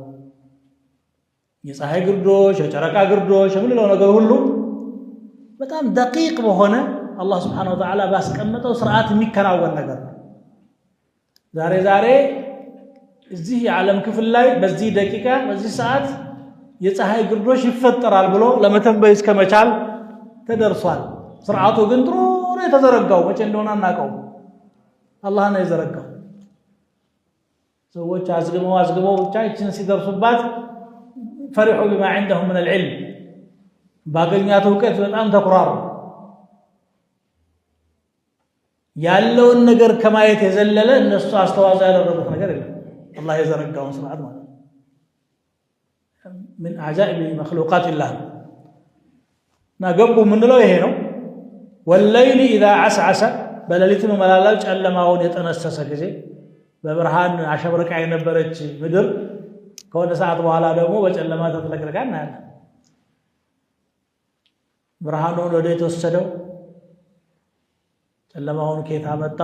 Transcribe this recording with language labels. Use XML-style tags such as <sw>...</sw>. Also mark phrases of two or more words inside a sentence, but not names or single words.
<am>የፀሐይ ግርዶሽ፣ የጨረቃ ግርዶሽ የምንለው ነገር ሁሉ በጣም ደቂቅ በሆነ አላህ</am> <ar>سبحانه وتعالى</ar> <am>ባስቀመጠው ስርዓት የሚከናወን ነገር ነው። ዛሬ እዚህ የዓለም ክፍል ላይ በዚህ ደቂቃ በዚህ ሰዓት የፀሐይ ግርዶሽ ይፈጠራል ብሎ ለመተንበይ እስከመቻል ተደርሷል። ስርዓቱ ግን ጥሩ ነው የተዘረጋው። መቼ እንደሆነ አናውቀውም። አላህ ነው የዘረጋው። ሰዎች አዝግመው ብቻ ይችን ሲደርሱባት ፈሪሑ</am> <ar>بما عندهم من العلم</ar> <am>ባገኛት እውቀት በጣም ተኩራሩ። ያለውን ነገር ከማየት የዘለለ እነሱ አስተዋጽኦ ያደረጉት ነገር የለም። አላህ የዘረጋውን ስርዓት ማለት ነው።</am> <ar>من عجائب مخلوقات الله</ar> <am>ናገቡ ምንለው ይሄ ነው።</am> <ar>والليل اذا عسعس</ar> <am>በሌሊት መላላው ጨለማውን የጠነሰሰ ጊዜ በብርሃን አሸብርቃ የነበረች ምድር ከሆነ ሰዓት በኋላ ደግሞ በጨለማ ተጥለቅልቃ እናያለን። ብርሃኑን ወደ የተወሰደው ጨለማውን ከየት አመጣው?</am>